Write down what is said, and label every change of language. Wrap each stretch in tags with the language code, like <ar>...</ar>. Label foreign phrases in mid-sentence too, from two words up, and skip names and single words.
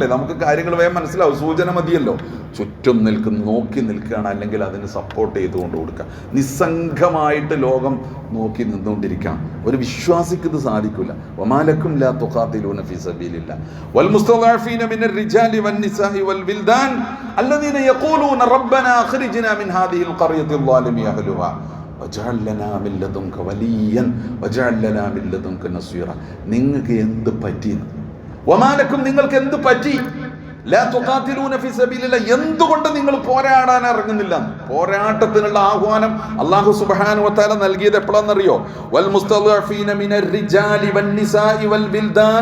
<ml>നമുക്ക് കാര്യങ്ങൾ വേഗം മനസ്സിലാവും, സൂചന മതിയല്ലോ. ചുറ്റും നിൽക്കുന്ന നോക്കി നിൽക്കുകയാണ്, അല്ലെങ്കിൽ അതിന് സപ്പോർട്ട് ചെയ്തുകൊണ്ട് കൊടുക്കുക. നിസ്സംഗമായിട്ട് ലോകം നോക്കി നിന്നുകൊണ്ടിരിക്കാം. ഒരു വിശ്വാസിക്ക് ഇത് സാധിക്കില്ല.</ml> <ar>وما لكم لا تقاتلون في سبيل الله والمستضعفين من الرجال والنساء والولدان الذين يقولون ربنا أخرجنا من هذه القرية الظالم أهلها وجعل لنا من لدنك وليا وجعل لنا من لدنك نصيرا.</ar> <ml>നിങ്ങൾക്ക് എന്ത് പറ്റി? വമാലക്കും നിങ്ങൾക്ക് എന്ത് പറ്റി?</ml> <ar>لا تقاتلون في سبيل الله.</ar> <ml>എന്തുകൊണ്ട് നിങ്ങൾ പോരാടാൻ ഇറങ്ങുന്നില്ല? പോരാട്ടത്തിനുള്ള ആഹ്വാനം</ml> <ar>الله سبحانه وتعالى</ar> <ml>നൽകിയത് എപ്പോഴാണെന്നറിയോ?</ml> <ar>والمستضعفين من الرجال والنساء والولدان.</ar>